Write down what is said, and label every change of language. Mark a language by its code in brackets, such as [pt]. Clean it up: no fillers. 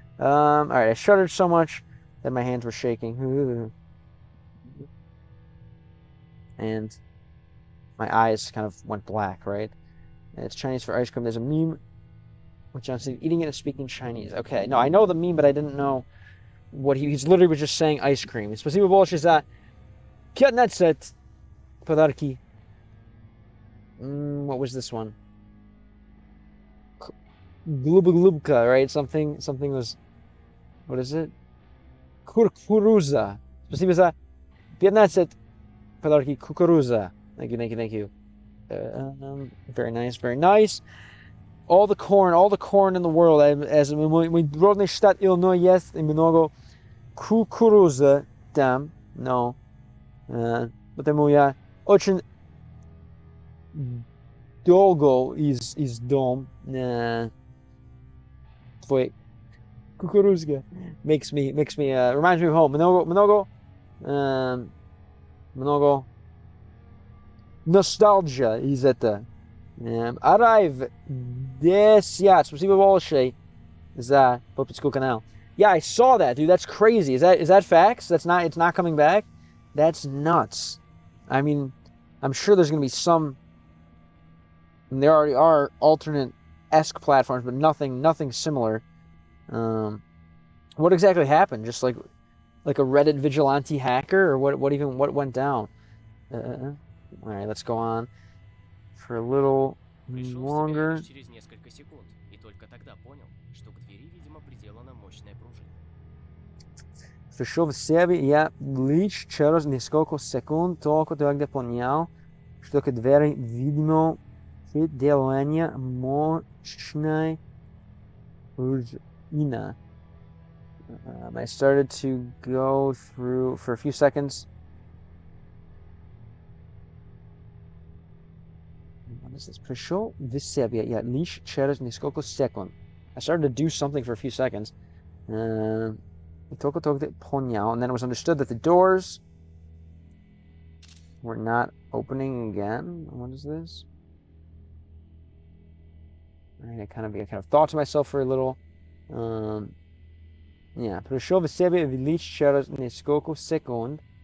[en] Alright, I shuddered so much that my hands were shaking. And my eyes kind of went black, right? And it's Chinese for ice cream. There's a meme with John Cena eating it and speaking Chinese. Okay, no, I know the meme, but I didn't know what he's literally was just saying ice cream. [ru] Спасибо большое за 15 подарки. [en] What was this one? Glubka, right? Something was, what is it? [ru] Kukuruza. Спасибо за 15 подарки кукуруза. [en] Thank you, thank you, thank you. Very nice, very nice. All the corn in the world. [ru] As мы родный штат Illinois есть и много кукуруза там, но потому я очень долго из дом твой кукурузка [en] makes me reminds me of home. [ru] Много nostalgia из это. [en] Arrive 10. [ru] Спасибо большое за подписку канал. [en] Yeah, I saw that, dude. That's crazy. Is that facts? It's not coming back? That's nuts. I mean, I'm sure there's gonna be some, and there already are alternate-esque platforms, but nothing similar. What exactly happened? Just like a Reddit vigilante hacker, or what went down? Alright, let's go on for a little [ru] Пришел в себя [en] longer. [ru] лишь через несколько секунд, и только тогда понял, что к двери, видимо, приделана мощная пружина. Пришел в себя я лишь через несколько секунд, только тогда понял, что к двери, видимо, приделана мощная пружина. [en] I started to go through for a few seconds. What is this? [ru] Пришел в себя я лишь через несколько секунд. [en] I started to do something for a few seconds. [ru] Только тогда понял, [en] and then it was understood that the doors were not opening again. What is this? Alright, I kind of thought to myself for a little. [ru] Yeah, пришел в себя лишь через несколько секунд.